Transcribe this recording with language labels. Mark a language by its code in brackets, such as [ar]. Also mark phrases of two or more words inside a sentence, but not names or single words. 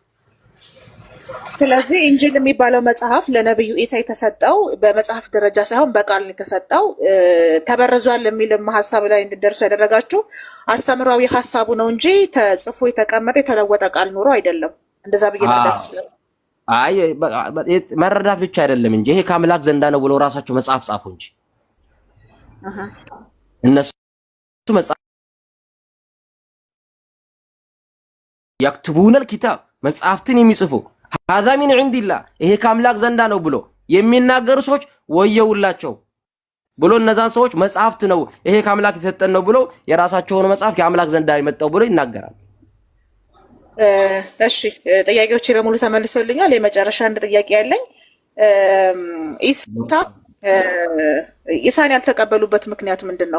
[am] ስለዚህ ኢንጂል የሚባለው መጽሐፍ ለነብዩ ኢሳ የተሰጠው በመጽሐፍ ደረጃ ሳይሆን በቃል የተሰጠው ተበረዟል የሚልም ሀሳብ ላይ እንድደርሱ ያደረጋችሁ አስተምሯዊ ሀሳቡ ነው እንጂ ተጽፎ የተቀመጠ የተለወጠ ቃል ኑሮ አይደለም። እንደዛ ብዬ መረዳት ይችላል። አይ መረዳት ብቻ አይደለም እንጂ ይሄ ከአምላክ ዘንዳ ነው ብለው ራሳቸው መጽሐፍ ጻፉ እንጂ እነሱ መጽሐፍ [ar] يكتبون الكتاب [am] መጽሐፍትን የሚጽፉ [ar] هذا من عند الله [am] ይሄ ከአምላክ ዘንዳ ነው ብሎ የሚናገሩ ሰዎች ወየውላቸው ብሎ እነዛን ሰዎች መጽሐፍት ነው ይሄ ከአምላክ የተሰጠን ነው ብሎ የራሳቸውን መጽሐፍ ከአምላክ ዘንዳ የመጣው ብሎ ይናገራል። እሺ ጥያቄዎቼ በሙሉ ተመልሶልኛል። የመጨረሻ አንድ ጥያቄ ያለኝ ኢሳን ያልተቀበሉበት ምክንያት ምንድነው?